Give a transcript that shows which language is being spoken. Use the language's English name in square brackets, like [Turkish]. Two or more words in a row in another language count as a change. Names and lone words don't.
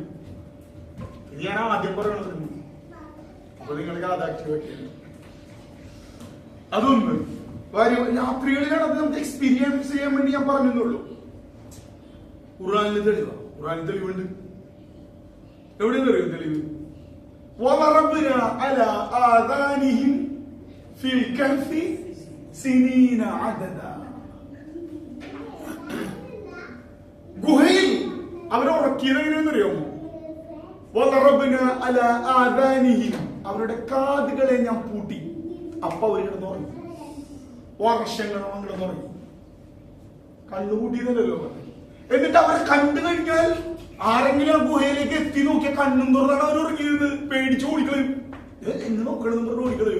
[Malayalam] ഞാൻ ആദ്യം പറയണത് അപ്പൊ നിങ്ങൾ കാത് ആക്റ്റീവ് ആക്കിയാൽ അതൊന്ന്. രാത്രികളിലാണ് അത് നമുക്ക് എക്സ്പീരിയൻസ് ചെയ്യാൻ വേണ്ടി ഞാൻ പറഞ്ഞെന്നുള്ളൂ. ഖുർആനിൽ തെളിവുണ്ട്. എവിടെയെന്ന് അറിയോ തെളിവ്? [Arabic] وَضَرَبْنَا عَلَى آذَانِهِمْ فِي الْكَهْفِ سِنِينَ عَدَدًا. [Malayalam] ഗുഹയിൽ അവരെ ഉറക്കിയത് എങ്ങനെയെന്നറിയാമോ? [Arabic] وَضَرَبْنَا عَلَى آذَانِهِمْ, [Malayalam] അവരുടെ കാതുകളെ ഞാൻ പൂട്ടി. അപ്പൊ അവർ കിടന്നുറങ്ങി. വർഷങ്ങൾ കിടന്നുറങ്ങി. കണ്ണുകൂട്ടിയതല്ലോ. എന്നിട്ട് അവരെ കണ്ടു കഴിഞ്ഞാൽ ആരെങ്കിലും ആ ഗുഹയിലേക്ക് എത്തി നോക്കിയ കണ്ണും തുറന്നാണ് അവർ ഉറങ്ങിയത്. പേടിച്ച് ഓടിക്കളയും. എന്ന് നോക്കണം പറഞ്ഞ് ഓടിക്കളയും.